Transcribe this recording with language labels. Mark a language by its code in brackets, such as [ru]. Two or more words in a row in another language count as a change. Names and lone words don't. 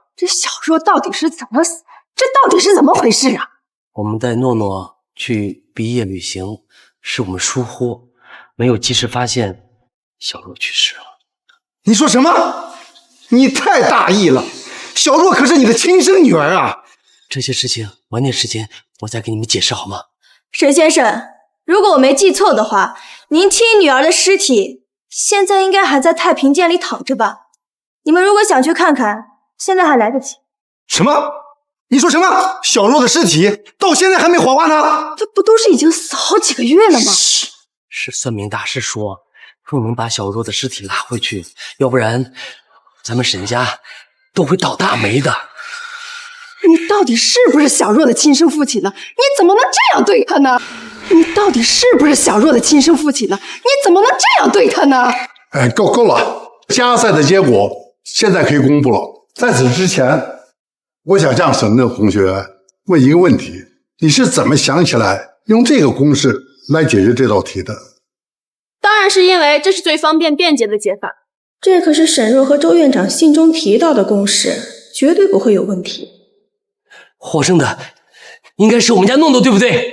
[zh] 這小若到底是怎麼死？這到底是怎麼回事啊？我們帶諾諾去畢業旅行，是我們疏忽，沒有及時發現小若去世了。你說什麼？你太大意了！小若可是你的親生女兒啊！這些事情晚點時間我再給你們解釋好嗎？沈先生，如果我沒記錯的話，您親女兒的屍體現在應該還在太平間裡躺着吧？你們如果想去看看，現在還來得及。什麼？你說什麼？小若的屍體到現在還沒火化呢？這不都是已經死好幾個月了嗎？是算命大師說不能把小若的屍體拉回去，要不然咱們沈家都會倒大霉的。你到底是不是小若的親生父親呢？你怎麼能這樣對他呢？你到底是不是小若的親生父親呢？你怎麼能這樣對他呢？哎，夠了！加賽的結果現在可以公布了。在此之前，我想向沈樂同學問一個問題：你是怎麼想起來用這個公式來解決這道題的？當然是因為這是最方便便捷的解法。這可是沈若和周院長信中提到的公式，絕對不會有問題。獲勝的應該是我們家諾諾，對不對？